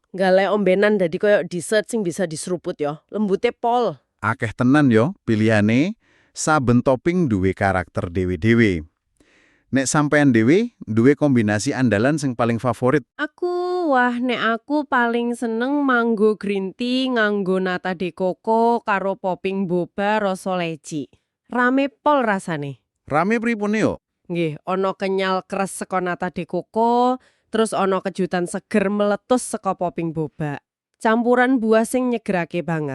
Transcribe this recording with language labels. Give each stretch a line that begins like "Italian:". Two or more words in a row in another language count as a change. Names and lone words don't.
Javanese: Gale ombenan dadi koyo dessert sing bisa diseruput ya. Lembute pol. Akeh tenan yo pilihane, saben topping duwe karakter dewe-dewe. Nek sampean dewe, duwe kombinasi andalan sing paling favorit. Nek aku paling seneng
English: mango green tea
Javanese: nganggo nata de coco karo popping boba rasa leci. Rame pol rasane. Rame pripun yo? Nggih, ana kenyal keres saka nata de coco, terus ana kejutan seger meletus saka popping boba. Campuran buah sing nyegerake banget.